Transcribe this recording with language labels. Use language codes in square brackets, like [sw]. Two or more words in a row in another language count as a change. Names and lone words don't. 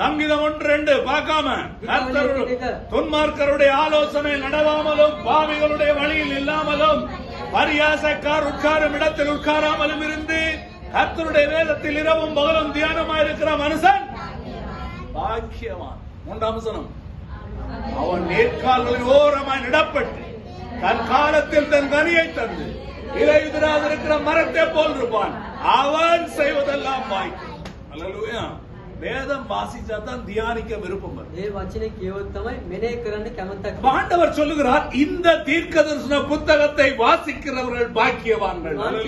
[ta] சங்கீதம் 1:2 பார்க்காம துன்மார்க்கருடைய ஆலோசனை நடவாமலும் பாவிகளுடைய வழியில் இல்லாமலும் பரியாசக்கார் உட்காரும் இடத்தில் உட்காராமலும் இருந்து கர்த்தருடைய வேதத்தில் இரவும் பகலும் தியானமாயிருக்கிற மனுஷன் பாக்கியவான். மூன்றாம் வசனம், அவன் நேர்கால்களின் ஓரமாய் நடப்பட்டு தன் காலத்தில் தன் கனியை தந்து இலையுதிராதிருக்கிற மரத்தை போல் இருப்பான். அவன் செய்வதெல்லாம் வாய்க்கும். அல்லேலூயா. வேதம் வாசிச்சா தான் தியானிக்க விருப்பம் வரும். [si] ඒ වචනේ කියවොත් තමයි මෙනෙහි කරන්න කැමැත්තක්. [ta] ஆண்டவர் சொல்லுகிறார், இந்த தீர்க்கதரிசன புத்தகத்தை வாசிக்கிறவர்கள் பாக்கியவான்கள்.